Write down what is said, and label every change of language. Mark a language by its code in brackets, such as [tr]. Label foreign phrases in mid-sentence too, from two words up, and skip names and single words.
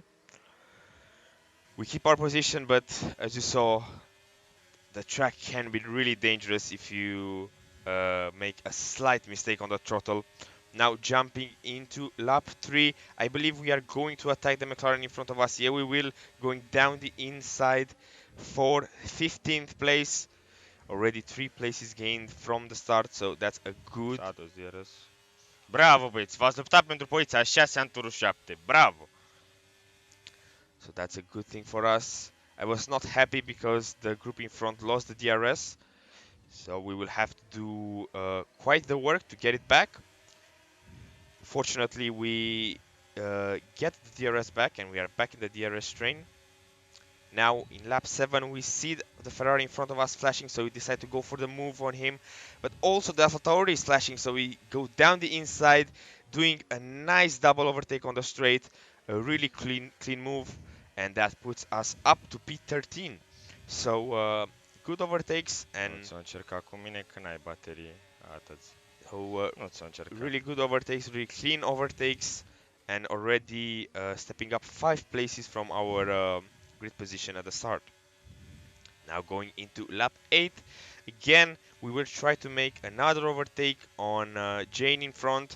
[en] We keep our position, but as you saw, the track can be really dangerous if you make a slight mistake on the throttle. Now jumping into lap 3, I believe we are going to attack the McLaren in front of us. Yeah, we will, going down the inside for 15th place. Already 3 places gained from the start, so that's a good... [ro] Bravo, băieți, v-ați luptat pentru poziția 6 în turul 7. Bravo! [en] So that's a good thing for us. I was not happy because the group in front lost the DRS. So we will have to do quite the work to get it back. Fortunately, we get the DRS back and we are back in the DRS train. Now in lap 7 we see the Ferrari in front of us flashing, so we decide to go for the move on him. But also the AlphaTauri is flashing, so we go down the inside, doing a nice double overtake on the straight. A really clean move, and that puts us up to P13. So good overtakes and... [ro] Nu ți-o încerca cu mine că n-ai baterie. Atât. Nu ți-o încerca. [en] Really good overtakes, really clean overtakes, and already stepping up 5 places from our grid position at the start. Now going into lap 8, again we will try to make another overtake on Jane in front.